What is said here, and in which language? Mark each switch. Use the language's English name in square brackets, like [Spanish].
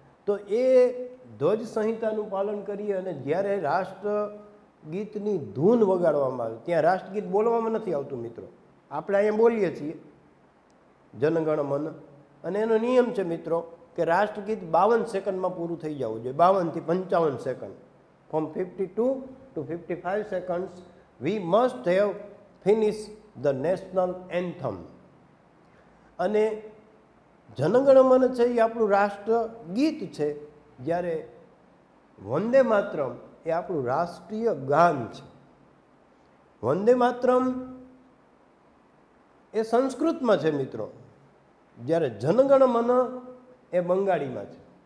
[Gujarati] તો એ ધ્વજ સંહિતાનું પાલન કરીએ અને જ્યારે રાષ્ટ્રગીતની ધૂન વગાડવામાં આવે, ત્યાં રાષ્ટ્રગીત બોલવામાં નથી આવતું મિત્રો, આપણે અહીંયા બોલીએ છીએ જનગણ મન, અને એનો નિયમ છે મિત્રો કે રાષ્ટ્રગીત 52 સેકન્ડમાં પૂરું થઈ જવું જોઈએ, 52 થી 55 second. [English] From 52 to 55 seconds we must have finished the national anthem. [Gujarati] અને જનગણ મન છે એ આપણું રાષ્ટ્ર ગીત છે, જ્યારે વંદે માતરમ એ આપણું રાષ્ટ્રીય ગાન છે. વંદે માતરમ એ સંસ્કૃતમાં છે મિત્રો, જ્યારે જનગણ મન એ બંગાળીમાં છે.